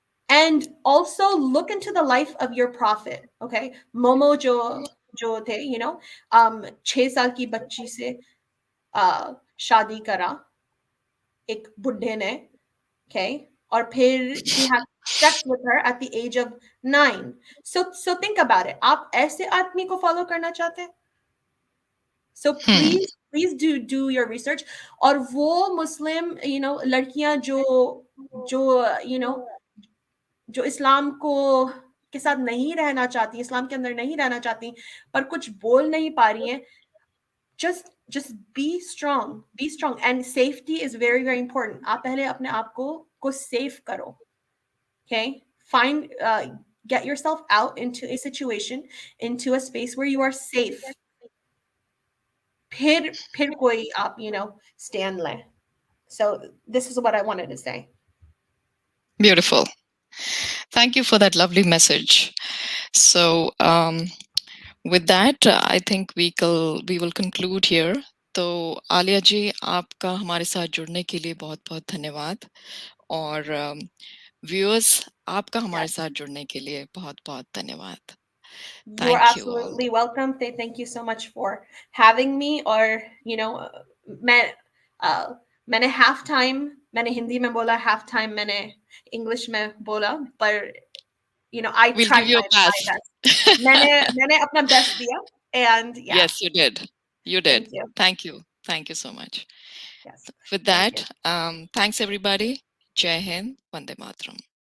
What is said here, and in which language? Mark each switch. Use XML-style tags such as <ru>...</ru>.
<en>And also look into the life of your prophet.</en> <hi>Okay, Momo जो थे 6 साल की बच्ची से शादी करा एक बुढ़े ने.</hi> <en>Okay,</en> <hi>और फिर</hi> <en>he had sex with her at the age of 9. So think about it.</en> <hi>आप ऐसे आदमी को follow करना चाहते हैं?</hi> <en>So please do your research.</en> <hi>और वो मुस्लिम लड़कियां जो इस्लाम के साथ नहीं रहना चाहती, इस्लाम के अंदर नहीं रहना चाहती, पर कुछ बोल नहीं पा रही हैं,</hi> <en>just be strong and safety is very, very important.</en> <hi>आप पहले अपने आप को safe करो.</hi> <en>Okay, get yourself out into a situation, into a space where you are safe.</en> <hi>फिर कोई आप stand ले.</hi> <en>So this is what I wanted to say. Beautiful. Thank you for that lovely message. So with that, I think we will conclude here.</en> <hi>तो आलिया जी, आपका हमारे साथ जुड़ने के लिए बहुत बहुत धन्यवाद. और व्यूअर्स, आपका हमारे साथ जुड़ने के लिए बहुत बहुत धन्यवाद.</hi> <en>You are Thank you all. absolutely welcome. Thank you so much for having me.</en> <hi>और मैंने half time मैंने हिंदी में बोला, half time मैंने English में बोला,</hi> <en>पर I We'll tried give you a my pass. best.</en> <hi>मैंने अपना best दिया,</hi> <en>and yeah. Yes, you did. You did. Thank you. Thank you. Thank you so much. Yes. With Thank that, thanks everybody. Jai Hind, Vande Mataram.</en>